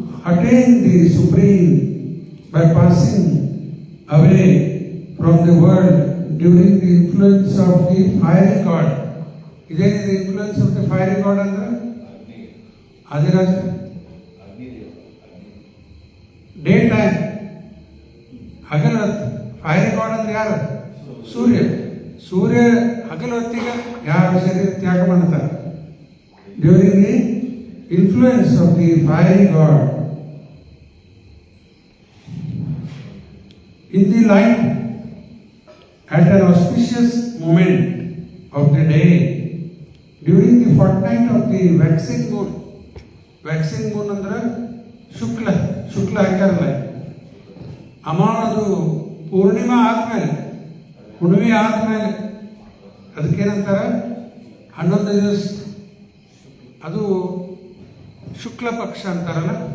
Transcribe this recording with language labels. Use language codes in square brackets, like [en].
[en] attain the Supreme by passing away from the world during the influence of the fiery god. [kn] ಇದೇನಿದೆ [en] influence of the fiery god [kn] ಅಂದ್ರೆ ಆದಿರಾಜ day time ಹಗಲ ಹೊತ್ತು. Fiery god ಅಂದ್ರೆ ಯಾರು? ಸೂರ್ಯ. ಸೂರ್ಯ ಹಗಲ ಹೊತ್ತಿಗೆ ಯಾರ ಶರೀರ ತ್ಯಾಗ ಮಾಡ್ತಾರೆ? [en] During the influence of the fiery god. In the light at an auspicious moment of the day during the fortnight of the waxing moon. Waxing moon ಅಂದ್ರೆ [kn] ಶುಕ್ಲ ಶುಕ್ಲ ಹಾಕ್ಯಾರಲ್ಲ, ಅದು ಪೂರ್ಣಿಮಾ ಆದ್ಮೇಲೆ, ಹುಣ್ಣಿಮೆ ಆದ್ಮೇಲೆ ಅದಕ್ಕೇನಂತಾರ 11 ದಿವಸ ಅದು ಶುಕ್ಲ ಪಕ್ಷ ಅಂತಾರಲ್ಲ.